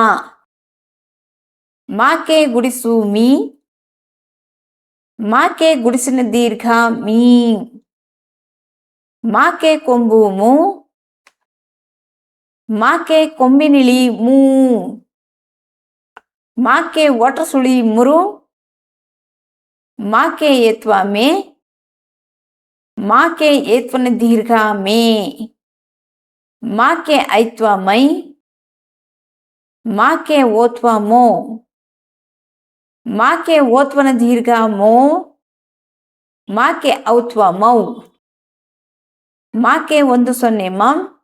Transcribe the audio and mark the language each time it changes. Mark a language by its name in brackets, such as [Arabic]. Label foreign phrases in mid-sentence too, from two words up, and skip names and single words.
[Kannada] ಮಾಕೆ ಗುಡಿಸು ಮೀ. ಮಾಕೆ ಗುಡಿಸಿನ ದೀರ್ಘ ಮೀ. ಮಾಕೆ ಕೊಂಬು ಮೂ. ಮಾಕೆ ಕೊಂಬಿನಿಳಿ ಮೂ. ಮಾಕೆ ಒಟಸುಳಿ ಮುರು. ಮಾಕೆ ಏತ್ವ ಮೇ. ಮಾಕೆ ಏತ್ವನ ದೀರ್ಘ ಮೇ. ಮಾಕೆ ಐತ್ವ ಮೈ. ಮಾಕೆ ಓತ್ವ ಮೋ. ಮಾಕೆ ಓತ್ವನ ದೀರ್ಘ ಮೋ. ಮಾಕೆ ಔತ್ವ ಮೌ. ಮಾಕೆ 10 ಮಂ.